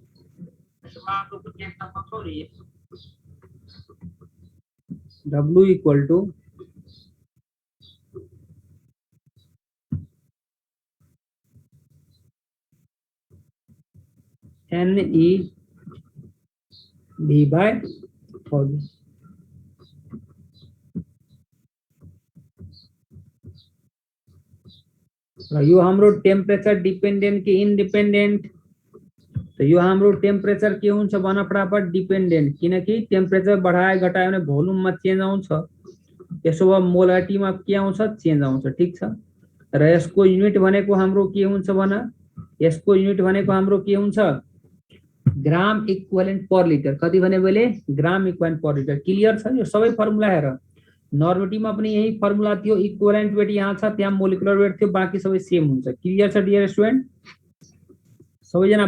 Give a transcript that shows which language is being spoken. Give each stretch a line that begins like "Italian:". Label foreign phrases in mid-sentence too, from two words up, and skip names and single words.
English: W equal to NE V by 1000
Nepali: यो हाम्रो
English: टेम्परेचर
Nepali: डिपेंडेंट कि इन्डिपेंडेंट तो यो हाम्रो टेम्परेचर के हुन्छ भन फटाफट डिपेंडेंट किनकि टेम्परेचर बढाए घटाए भने भोल्युम मा चेन्ज आउँछ त्यसो भए मोलारिटी मा के आउँछ चेन्ज आउँछ ठीक छ र यसको युनिट भनेको हाम्रो के हुन्छ भन यसको युनिट भनेको हाम्रो के हुन्छ
English: gram equivalent per litre
Nepali: कति भने मैले
English: gram equivalent per litre
Nepali: क्लियर छ यो सबै फर्मुला हेर नर्मिटी में पनि यही फर्मुला थियो
English: equivalent weight
Nepali: यहाँ छ त्यहाँ
English: molecular weight
Nepali: थियो बाकी सबै सेम हुन्छ क्लियर छ
English: dear student
Nepali: सबैजना